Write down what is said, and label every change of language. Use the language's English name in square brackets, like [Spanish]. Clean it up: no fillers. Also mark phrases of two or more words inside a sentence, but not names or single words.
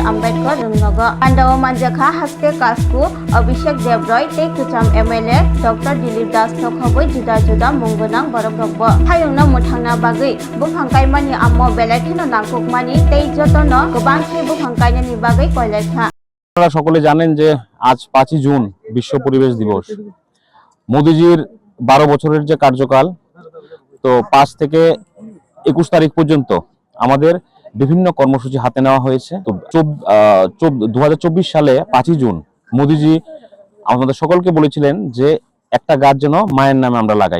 [Kok Borok] Ambedkar rungnogo pandaw manjakha haste kasku Abhishek Devroy tei kucham MLA Dr. Dilip Das thokhabui juda juda munggunang borokrokbo hayungno muthangna bagui buphang kaimani ammo belaithino nangkukmani tei jotono gobang khe buphang kainani bagui koilaitha। [Bangla] আপনারা সকলে জানেন যে আজ 5ই জুন বিশ্ব পরিবেশ দিবস। মোদিজির 12 বছরের যে কার্যকাল, তো 5 থেকে 21 তারিখ পর্যন্ত আমাদের বিভিন্ন কর্মসূচি হাতে নেওয়া হয়েছে। তো 2024 সালে 5ই জুন মোদিজি আমাদের সকলকে বলেছিলেন যে একটা গাছ যেন মায়ের নামে আমরা লাগাই।